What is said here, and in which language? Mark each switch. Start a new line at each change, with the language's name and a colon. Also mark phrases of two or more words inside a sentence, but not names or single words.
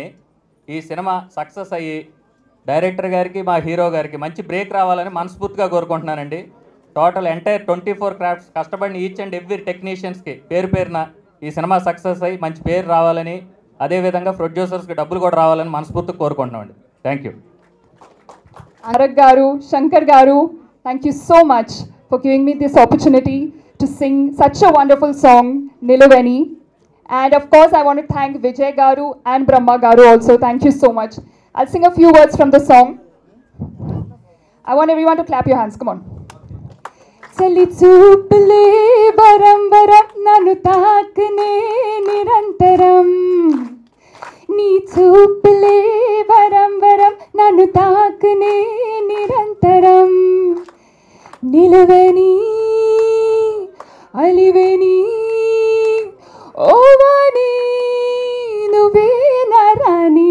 Telugu: ఈ సినిమా సక్సెస్ అయ్యి డైరెక్టర్ గారికి మా హీరో గారికి మంచి బ్రేక్ రావాలని మనస్ఫూర్తిగా కోరుకుంటున్నానండి.
English: Total entire 24 crafts
Telugu: కష్టపడిన
English: each and every
Telugu: టెక్నీషియన్స్కి పేరున ఈ సినిమా సక్సెస్ అయ్యి మంచి పేరు రావాలని, అదేవిధంగా ప్రొడ్యూసర్స్కి డబ్బులు కూడా రావాలని మనస్ఫూర్తిగా కోరుకుంటున్నామండి.
English: Thank you. Tarak garu, Shankar garu, thank you so much for giving me this opportunity to sing such a wonderful song, Niluveni. And of course, I want to thank Vijay garu and Brahma garu also. Thank you so much. I'll sing a few words from the song. I want everyone to clap your hands. Come on.
Telugu: చలి చూపులే వరం వరం నను తాకనే నిరంతరం. నీ చూపులే వరం వరం నన్ను తాకనే నిరంతరం. నిలవని అలివని ఓవని నువ్వే నరాని.